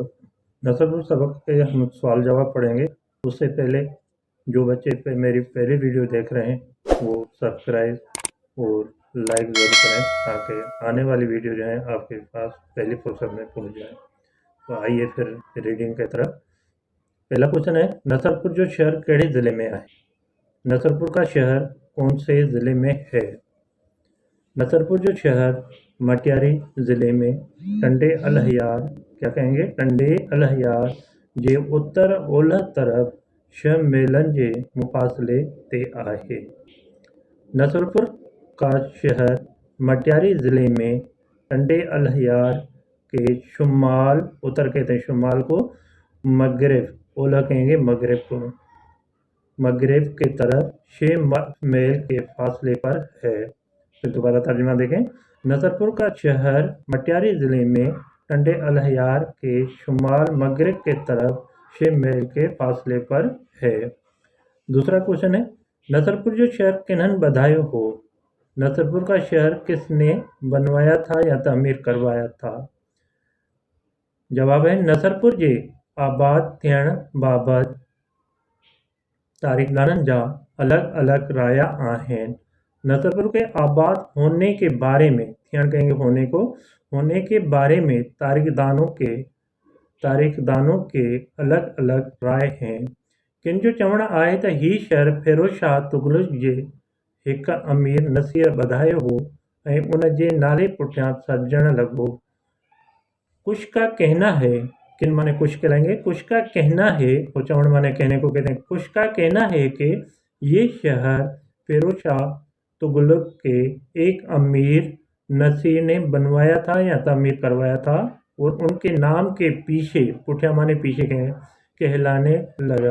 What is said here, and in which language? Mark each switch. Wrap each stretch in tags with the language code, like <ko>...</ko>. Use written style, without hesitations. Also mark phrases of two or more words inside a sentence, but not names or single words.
<ur>نسب پور سبق کے ہم سوال جواب پڑھیں گے۔ اس سے پہلے جو بچے میری پہلی ویڈیو دیکھ رہے ہیں وہ سبسکرائب اور لائک ضرور کریں تاکہ آنے والی ویڈیو جو ہے آپ کے پاس پہلی فرصت میں پہنچ جائے. تو آئیے پھر ریڈنگ کی طرف. پہلا کویسچن ہے,</ur> <sd>नसबपुर जो शहर केड़े ज़िले में है?</sd> <ur>نصرپور کا شہر کون سے ضلعے میں ہے?</ur> <sd>नसरपुर जो शहर मटियारी ज़िले में टंडे अलहयार</sd> <ur>کیا کہیں گے</ur> <sd>टंडे अलहयार जे उत्तर ओलह तरफ शमेलन जे मुफासले ते आहे।</sd> <ur>نصرپور کا شہر مٹیاری ضلعے میں ٹنڈے الہیار کے شمال، اتر کہتے ہیں شمال کو، مغرب، اولہ کہیں گے مغرب کو، مغرب کی طرف 6 میل کے فاصلے پر ہے. پھر دوبارہ ترجمہ دیکھیں. نصرپور کا شہر مٹیاری ضلعے میں ٹنڈے الہیار کے شمال مغرب کے طرف 6 میل کے فاصلے پر ہے. دوسرا کویسچن ہے,</ur> <sd>नसरपुर जो शहर किन्हन बधायो हो?</sd> <ur>نصرپور کا شہر کس نے بنوایا تھا یا تعمیر کروایا تھا? جواب ہے</ur> <sd>नसरपुर जे आबाद थियण बाबत तारीख़दाननि जा अलग अलग राया आहिनि।</sd> <ur>نصرپور کے آباد ہونے کے بارے میں، تھیڻ کہیں گے ہونے کو، ہونے کے بارے میں تاریخدانوں کے الگ الگ رائے ہیں.</ur> <sd>किन जो चवण आहे त ही शहर फिरोज शाह तुगलक जे हिक अमीर नसीर ॿधायो हो ऐं उन जे नाले पुठियां सॾजण लॻो।</sd> <ur>کچھ کا کہنا ہے، کن مانے کچھ کہلائیں گے، کچھ کا کہنا ہے، وہ چوڻ مانے کہنے کو کہتے ہیں. کچھ کا کہنا ہے کہ یہ شہر فیروز شاہ تغلق کے ایک امیر نصیر نے بنوایا تھا یا تعمیر کروایا تھا اور ان کے نام کے پیچھے، پٹھیاں مانے پیچھے کہلانے لگا.</ur>